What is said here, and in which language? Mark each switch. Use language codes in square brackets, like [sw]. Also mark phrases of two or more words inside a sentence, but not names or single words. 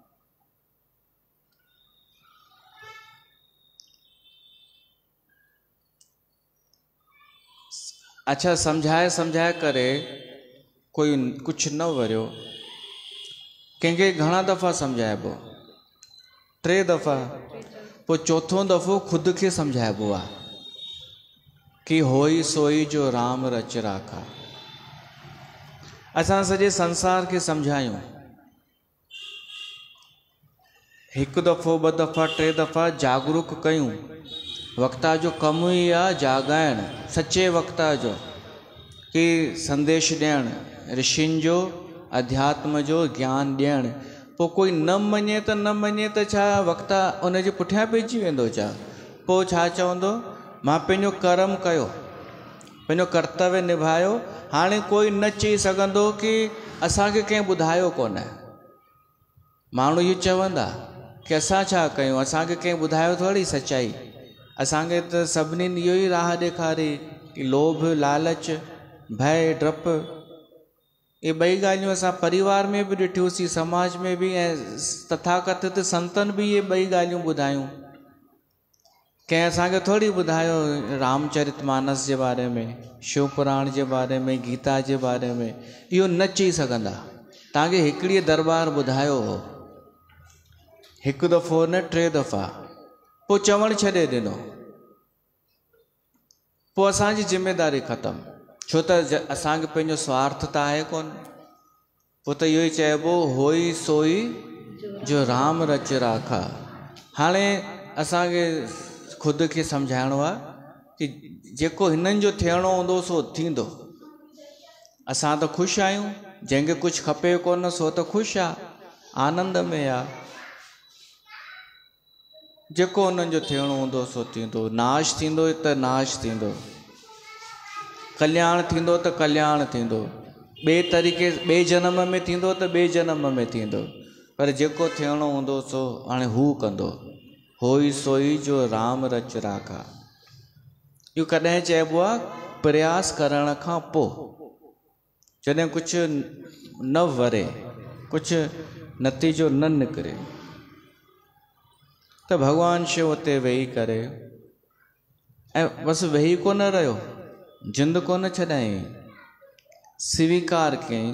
[sd] अच्छा, सम्झाए करे कोई कुझु न वरियो। कंहिंखे घणा दफ़ा सम्झाइबो? 3 दफ़ा। पोइ चौथों दफ़ो ख़ुदि खे सम्झाइबो आहे कि [awa] होई सोई जो राम रच राखा। [sd] असां सॼे संसार खे सम्झायूं, 1 दफ़ो 2 दफ़ा 3 दफ़ा जागरूक कयूं। वक्ता जो कमु ई आहे जाॻाइणु, सचे वक्ता जो, कि संदेश ॾियणु, ऋषियुनि जो, अध्यात्म जो ज्ञान ॾियणु। पोइ कोई न मञे त छा वक्ता उन जे पुठियां पइजी वेंदो छा? पोइ छा चवंदो? मां पंहिंजो कर्म कयो, पंहिंजो कर्तव्य निभायो, हाणे कोई न चई सघंदो कि असांखे कंहिं ॿुधायो कोन। माण्हू इहो चवंदा कि असां छा कयूं, असांखे कंहिं ॿुधायो थोरी सच्चाई। असांखे त सभिनीनि इहो ई राह ॾेखारी कि लोभ, लालच, भय, डपु, ये ॿई ॻाल्हियूं असां परिवार में बि ॾिठियूंसीं, समाज में बि, ऐं तथाकथित संतनि बि ये ॿई ॻाल्हियूं ॿुधायूं। कंहिं असांखे थोरी ॿुधायो रामचरितमानस जे बारे में, शिव पुराण जे बारे में, गीता जे बारे में, इहो न चई सघंदा। तव्हांखे हिकिड़ी दरबार ॿुधायो हो, हिकु दफ़ो न 3 दफ़ा, पोइ चवणु छॾे ॾिनो, पोइ असांजी ज़िम्मेदारी ख़तमु। छो त असांखे पंहिंजो स्वार्थ त आहे कोन। पोइ त इहो ई चइबो, [awa] होई सोई जो राम रच राखा। [sd] हाणे असांखे ख़ुदि खे सम्झाइणो आहे कि जेको हिननि जो थियणो हूंदो सो थींदो। असां त ख़ुशि आहियूं, जंहिंखे कुझु खपे कोन सो त ख़ुशि आहे, आनंद में आहे। जेको हुननि जो थियणो हूंदो सो थींदो। नाश थींदो त नाश थींदो, कल्याण थींदो त कल्याण थींदो, ॿिए तरीक़े ॿिए जनम में थींदो त ॿिए जनम में थींदो, पर जेको थियणो हूंदो सो हाणे हू कंदो। [awa] होई सोई जो राम रच राखा। [sd] इहो कॾहिं चइबो आहे प्रयास करण खां पोइ, जॾहिं कुझु न वरे, कुझु नतीजो न निकिरे, त भॻवानु शिव उते वेही करे, ऐं बसि वेही कोन रहियो, जिंद कोन छॾाई, स्वीकार कयईं।